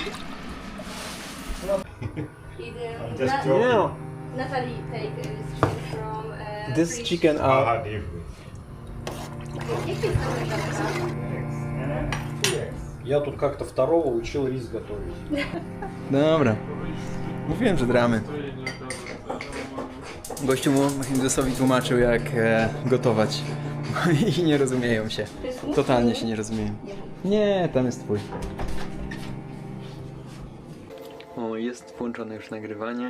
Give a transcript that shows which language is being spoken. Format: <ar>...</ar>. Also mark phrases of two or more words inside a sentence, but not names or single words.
<pl>Nie.</pl> <en>Natalie take this chicken from... This British- chicken are...</en> <pl>Jakie jest to</pl> <ru>Я тут как-то второго учил рис готовить.</ru> <pl>Dobra. Mówiłem, że dramy. Gościu mu Hindusowi tłumaczył, jak gotować. I nie rozumieją się. Totalnie się nie rozumieją. Nie, tam jest twój. O, jest włączone już nagrywanie.</pl>